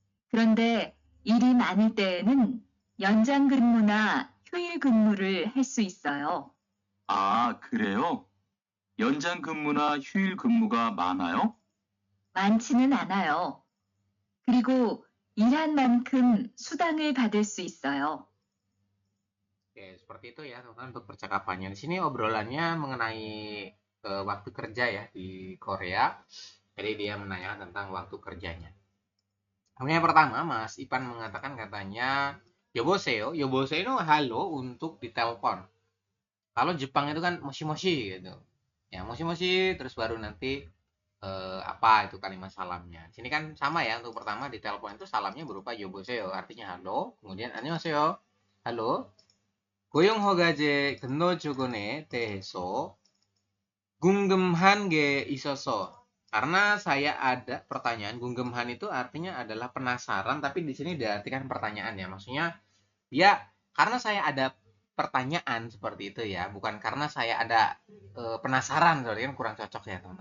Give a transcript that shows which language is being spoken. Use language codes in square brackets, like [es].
[ko] 그런데 일이 많을 때에는 연장 근무나 휴일 근무를 할 수 있어요. 아, 그래요? 연장 근무나 휴일 근무가 많아요? 많지는 않아요. 그리고 일한 만큼 수당을 받을 수 있어요. [id] Oke, seperti itu ya teman-teman untuk percakapannya. Di sini obrolannya mengenai waktu kerja ya di Korea. Jadi dia menanyakan tentang waktu kerjanya. Kemudian yang pertama, Mas Ipan mengatakan katanya, Yoboseo. Yoboseo itu halo untuk ditelepon. Kalau Jepang itu kan moshi-moshi gitu. Ya, moshi-moshi terus baru nanti apa itu kalimat salamnya. Di sini kan sama ya, untuk pertama di telepon itu salamnya berupa yoboseo, artinya halo. Kemudian annyeonghaseyo, halo. [ko] 고용 허가제 근로 조건에 대해서 궁금한 게 있어서. [id] Karena saya ada pertanyaan, gunggemhan itu artinya adalah penasaran, tapi di sini diartikan pertanyaan ya. Maksudnya dia karena saya ada pertanyaan seperti itu ya, bukan karena saya ada penasaran, soalnya kan kurang cocok ya teman.